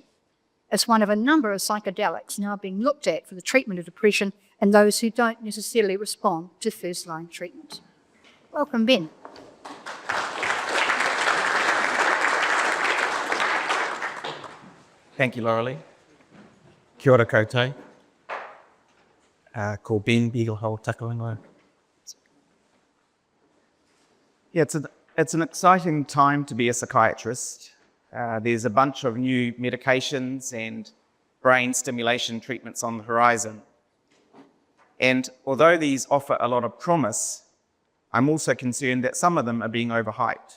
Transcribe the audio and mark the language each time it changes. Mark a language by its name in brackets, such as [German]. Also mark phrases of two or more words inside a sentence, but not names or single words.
[English] It's one of a number of psychedelics now being looked at for the treatment of depression in those who don't necessarily respond to first-line treatment. Welcome, Ben. Thank you, Laurelie. [Māori] Kia ora koutou. Ko Ben Beaglehole takaingoa. [English] Yeah, it's an exciting time to be a psychiatrist. There's a bunch of new medications and brain stimulation treatments on the horizon. And although these offer a lot of promise, I'm also concerned that some of them are being overhyped.